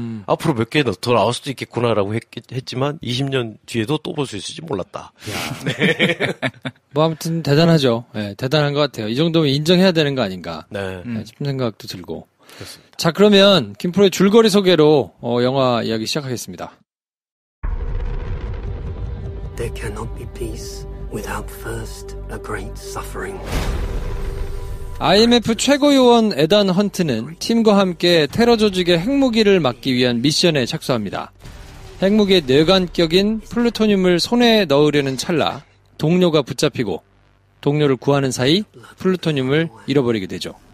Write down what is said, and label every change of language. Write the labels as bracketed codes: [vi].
[ko] 앞으로 몇 개 더 나올 수도 있겠구나라고 했지만 20년 뒤에도 또 볼 수 있을지 몰랐다. 네. 뭐 아무튼 대단하죠. 네, 대단한 것 같아요. 이 정도면 인정해야 되는 거 아닌가 싶은 생각도 들고. 그렇습니다. 자, 그러면 김프로의 줄거리 소개로 영화 이야기 시작하겠습니다. [en] There cannot be peace without first a great suffering. [ko] IMF 최고 요원 에단 헌트는 팀과 함께 테러 조직의 핵무기를 막기 위한 미션에 착수합니다. 핵무기의 뇌관격인 플루토늄을 손에 넣으려는 찰나 동료가 붙잡히고 동료를 구하는 사이 플루토늄을 잃어버리게 되죠.